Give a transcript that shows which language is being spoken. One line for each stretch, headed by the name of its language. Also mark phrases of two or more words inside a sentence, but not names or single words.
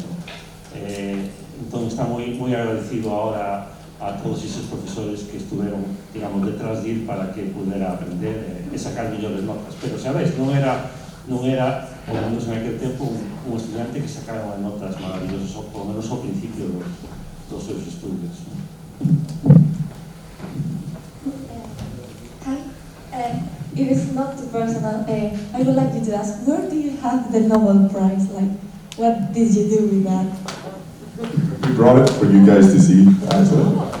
Galician: Entón está moi agradecido ahora a todos esos profesores que estuveron, digamos, detrás de ir para que pudera aprender e sacar mellores notas. Pero, sabes, non era,
Spanish: por lo menos
Galician: en aquel tempo, un estudiante que sacara notas maravillosas,
Spanish: por lo menos
Galician: ao principio dos seus estudios.
English: It is not too personal. I would like you to ask, where do you have the Nobel Prize? Like, what did you do with that? We brought it for you guys to see, actually.